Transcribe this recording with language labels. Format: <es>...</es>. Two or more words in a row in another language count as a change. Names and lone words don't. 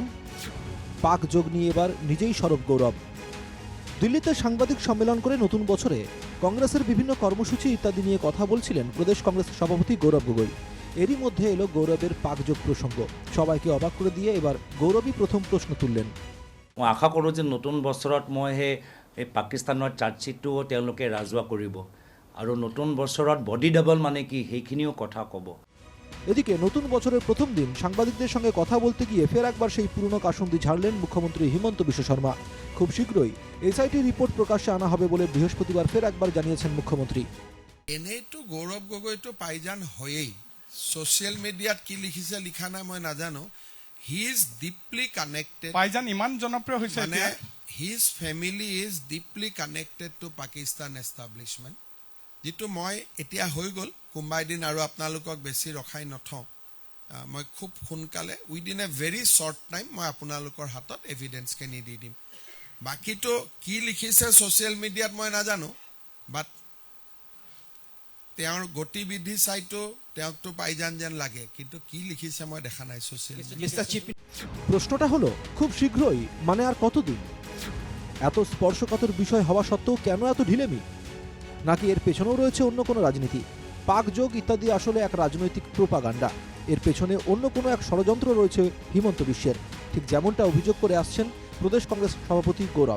<bn>পাক যোগ নিয়ে এবার নিজেই সরব গৌরব। দিল্লিতে সাংবাদিক সম্মেলন করে নতুন বছরে কংগ্রেসের বিভিন্ন কর্মসূচি ইত্যাদি নিয়ে কথা বলছিলেন প্রদেশ কংগ্রেস সভাপতি গৌরব গগৈ। এরই মধ্যে এলো গৌরবের পাকযোগ প্রসঙ্গ। সবাইকে অবাক করে দিয়ে এবার গৌরবী প্রথম প্রশ্ন তুললেন।</bn> <as>মই আশা কৰোঁ যে নতুন বছৰত মই এই পাকিস্তানৰ চাৰ্জশ্বিটটো তেওঁলোকে ৰাজহুৱা কৰিব আৰু নতুন বছৰত</as> <en>body double</en> <as>মানে কি সেইখিনিও কথা ক'ব।</as> <bn>এদিকে নতুন বছরের প্রথম দিন সাংবাদিকদের সঙ্গে কথা বলতে গিয়ে ফের একবার সেই পুরনো কাসুন্দি ঝাড়লেন মুখ্যমন্ত্রী হিমন্ত বিশ্ব শর্মা। খুব শীঘ্রই এসআইটি রিপোর্ট প্রকাশ্যে আনা হবে বলে বৃহস্পতিবার ফের একবার জানিয়েছেন মুখ্যমন্ত্রী।</bn> <as>এনেইতো গৌৰৱ গগৈটো পাইজান হয়েই।</as> <en>social media</en> <as>কি লিখিছে লিখা নাই মই নাজানো।</as> <en>He is deeply connected.</en> <as>পাইজান ইমান জনপ্ৰিয় হৈছে মানে</as> <en>His family is deeply connected to Pakistan establishment,</en> <as>যিটো মই এতিয়া হৈ গ'ল। কোনোবা এদিন আৰু আপোনালোকক বেছি ৰখাই নথওঁ। মই খুব সোনকালে</as> <en>within a very short time</en> <as>মই আপোনালোকৰ হাতত এভিডেঞ্চখিনি দি দিম। বাকীটো কি লিখিছে</as> <en>social media</en> <as>মই নাজানো, বাট তেওঁৰ গতিবিধি চাইতো তেওঁকতো পাইজান যেন লাগে, কিন্তু কি লিখিছে মই দেখা নাই</as> <en>social media.</en> <bn>প্রশ্নটা হলো খুব শীঘ্রই মানে আর কতদিন? এত স্পর্শকাতর বিষয় হওয়া সত্ত্বেও কেন এত ঢিলেমি? নাকি এর পেছনেও রয়েছে অন্য কোনো রাজনীতি? পাক যোগ ইত্যাদি আসলে এক রাজনৈতিক প্রোপাগান্ডা। এর পেছনে অন্য কোনো এক ষড়যন্ত্র রয়েছে হিমন্ত বিশ্বের, ঠিক যেমনটা অভিযোগ করে আসছেন প্রদেশ কংগ্রেস সভাপতি গৌরব।</bn>